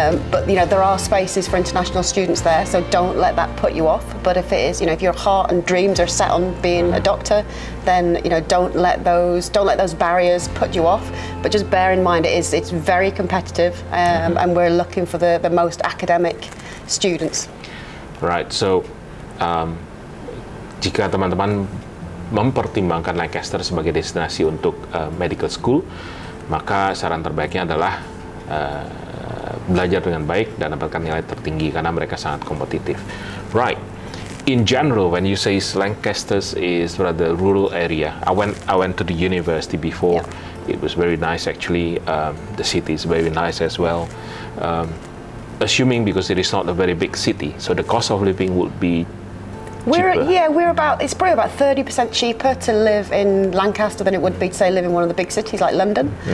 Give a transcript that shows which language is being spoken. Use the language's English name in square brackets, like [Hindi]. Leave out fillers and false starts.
[English] But you know, there are spaces for international students there, so don't let that put you off. But if it is, you know, if your heart and dreams are set on being a doctor, then you know, don't let those barriers put you off. But just bear in mind, it's very competitive, and we're looking for the most academic students. Right. [Indonesian] So, jika teman-teman mempertimbangkan Lancaster sebagai destinasi untuk medical school, maka saran terbaiknya adalah belajar dengan baik dan dapatkan nilai tertinggi karena mereka sangat kompetitif. [English] Right. In general, when you say Lancaster is rather rural area, I went to the university before. Yeah. It was very nice actually. The city is very nice as well. Assuming because it is not a very big city, so the cost of living would be it's probably about 30% cheaper to live in Lancaster than it would be to say live in one of the big cities like London.